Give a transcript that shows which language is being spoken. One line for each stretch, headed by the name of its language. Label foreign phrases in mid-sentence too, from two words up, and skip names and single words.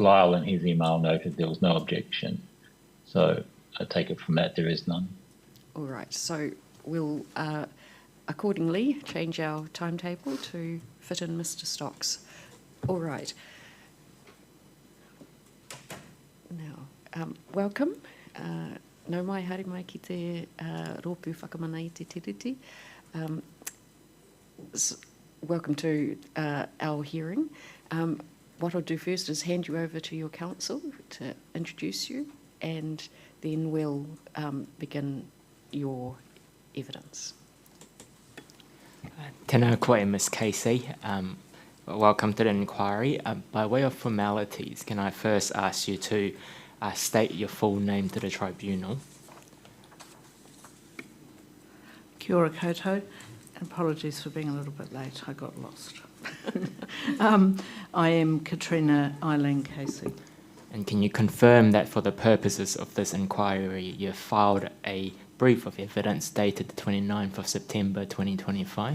English: Lyle in his email noted there was no objection. So I take it from that there is none. All right, so we'll accordingly change our timetable to fit in Mr. Stocks. All right. Now, welcome.
Māori: Nau mai, haere mai ki te rōpū whakamana I te tiriti.
English: Welcome to our hearing. What I'll do first is hand you over to your counsel to introduce you, and then we'll begin your evidence.
Māori: Tēnā koe,
English: Ms. Casey. Welcome to the inquiry. By way of formalities, can I first ask you to state your full name to the tribunal?
Māori: Kia ora koutou.
English: Apologies for being a little bit late, I got lost. I am Katrina Eileen Casey. And can you confirm that for the purposes of this inquiry, you filed a brief of evidence dated the 29th of September 2025?